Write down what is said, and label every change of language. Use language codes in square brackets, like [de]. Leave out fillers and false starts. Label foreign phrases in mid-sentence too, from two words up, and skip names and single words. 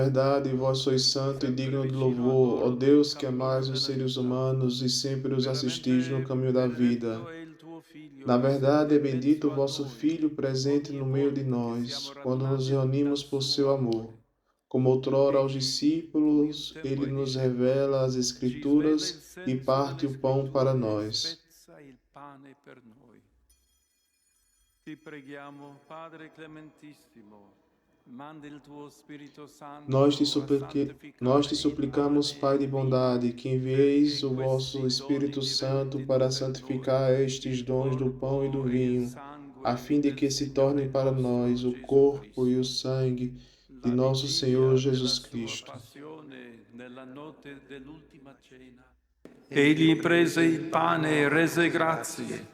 [pt] verdade, vós sois santo e digno de louvor, ó Deus que amais os seres humanos e sempre os assistis no caminho da vida. Na verdade, é bendito o vosso Filho presente no meio de nós, quando nos reunimos por seu amor. Como outrora aos discípulos, ele nos revela as Escrituras e parte o pão para nós. [it] Ti preghiamo, Padre Clementissimo, manda il tuo Spirito Santo. [pt] Nós te suplicamos, Pai de bondade, que envieis o vosso Espírito Santo para santificar estes dons do pão e do vinho, a fim de que se tornem para nós o corpo e o sangue de nosso Senhor Jesus Cristo. [it] Egli prese il pane e rese grazie.